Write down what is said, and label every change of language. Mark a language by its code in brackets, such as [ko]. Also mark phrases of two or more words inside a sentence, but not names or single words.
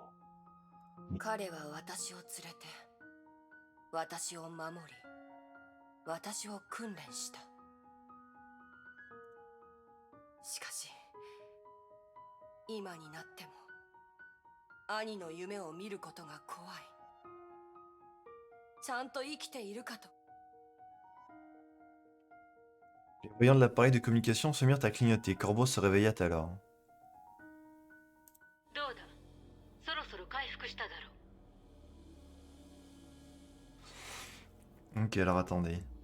[ja] 彼は私を連れて、私を守り、私を訓練した。しかし、今になっても、兄の夢を見ることが怖い。ちゃんと生きているかと。 [fr] Les voyants de l'appareil de communication se mirent à clignoter. Corbeau se réveilla alors. Ok, alors attendez.